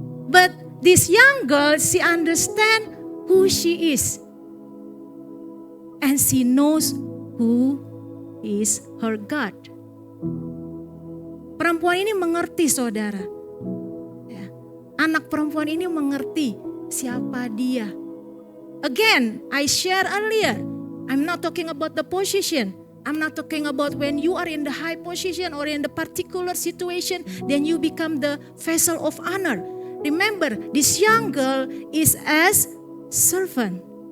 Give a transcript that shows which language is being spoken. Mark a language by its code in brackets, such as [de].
[en] But this young girl, she understands who she is, and she knows who is her God. [id] Perempuan ini mengerti, saudara. anak perempuan ini mengerti siapa dia. [en] Again, I share earlier, I'm not talking about the position. I'm not talking about when you are in the high position or in the particular situation, then you become the vessel of honor. Remember, this young girl is as servant.